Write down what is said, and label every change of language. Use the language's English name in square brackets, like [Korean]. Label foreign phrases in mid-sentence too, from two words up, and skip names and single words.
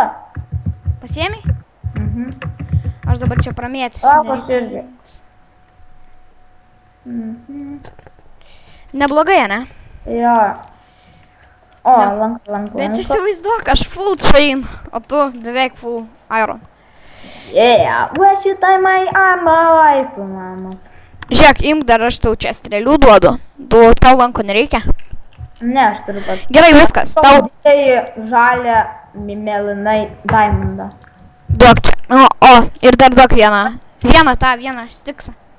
[Lithuanian] Pasiėmei? Mhm. Aš dabar čia pramėtysiu. Lauk, aš irgi. Neblogai, ne? Jo. O, Ne. lank. Bet įsivaizduok, aš [English] full chain, [Lithuanian] o tu beveik [English] full iron. Yeah, where should I my armor? Mamas. [Lithuanian] Žiūrėk, imk dar aš tau čia strėlių duodu. Tau lanko nereikia? Ne, aš turiu pats. Gerai, viskas. Tau Tai žalia mėlynai diamondą. duok čia. O, ir dar duok vieną. Vieną stiksą.